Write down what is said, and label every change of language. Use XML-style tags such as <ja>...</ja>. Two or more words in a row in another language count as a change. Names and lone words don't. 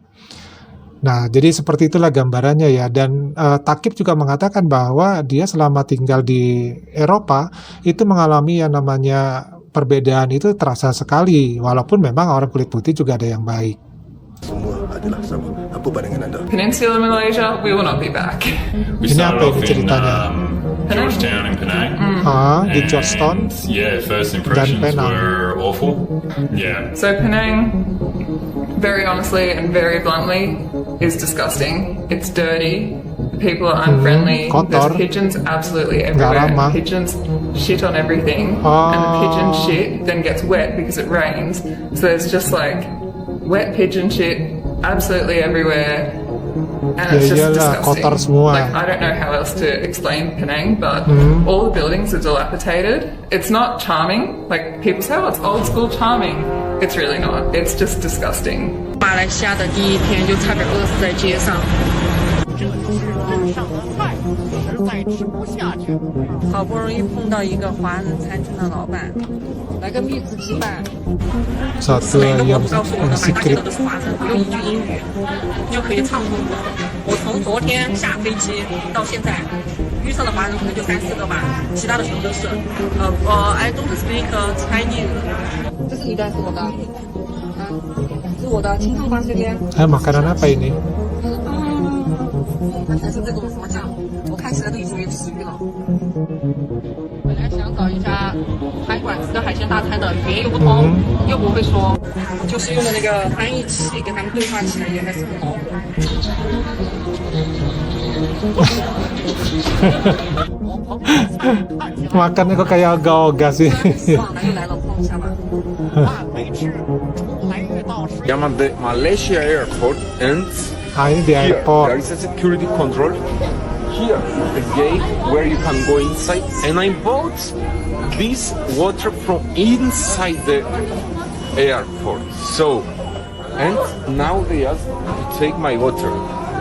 <id>Nah, jadi seperti itulah gambarannya ya. Dan Takib juga mengatakan bahwa dia selama tinggal di Eropa itu mengalami yang namanya perbedaan itu terasa sekali, walaupun memang orang kulit putih juga ada yang baik. semua adalah sama. Apa pandangan anda?</id> <en>Peninsular Malaysia, we will not be back.</en> <id>Ini apa ini ceritanya?</id> <en>Georgetown and Penang.</en> <id>Di Georgetown.</id> <en>Yeah, first impressions were awful. Yeah. So Penang, very honestly and very bluntly, is disgusting. It's dirty. The people are unfriendly.</en> <id>Kotor.</id> <en>There's pigeons absolutely everywhere. Pigeons shit on everything. And the pigeon shit then gets wet because it rains. So there's just like wet pigeon shit absolutely everywhere. And it's just disgusting.</en> <id>Kotor semua.</id> <en>Like, I don't know how else to explain Penang, but all the buildings are dilapidated. It's not charming. Like, people say, oh, it's old school charming. It's really not. It's just disgusting.</en> <zh>马来西亚的第一天就差点饿死在街上。这是镇上的菜，实在吃不下去。好不容易碰到一个华人餐厅的老板，来个蜜汁鸡饭。</zh> <id>Satu</id> <zh>每个我</zh> <id>yang</id> <zh>不告诉我的，满大街</zh> <en>secret</en> <zh>都是华人，不用一句英语就可以畅通。我从昨天下飞机到现在，遇上的华人可能就3、4个吧，其他的全部都是</zh> <en>I don't speak Chinese。</en> <zh>这是你的，是我的，是我的，清汤瓜这边。</zh> <id>makanan apa ini?</id> <zh>那全是这种什么酱，我看起来都已经没食欲了。本来想找一家餐馆吃个海鲜大餐的，语言又不通，又不会说，就是用的那个翻译器跟他们对话起来也还是很恼火。</zh> <id>Makannya kok kayak ogah-ogah sih.</id> <zh>忘了又来了，碰一下吧。没吃，来越到10。</zh> <en>I'm at the Malaysia airport and</en> <id>Ini di</id> <en>here there airport. is a security control. Here is the gate where you can go inside, and I bought this water from inside the airport. So, and now they ask to take my water.</en>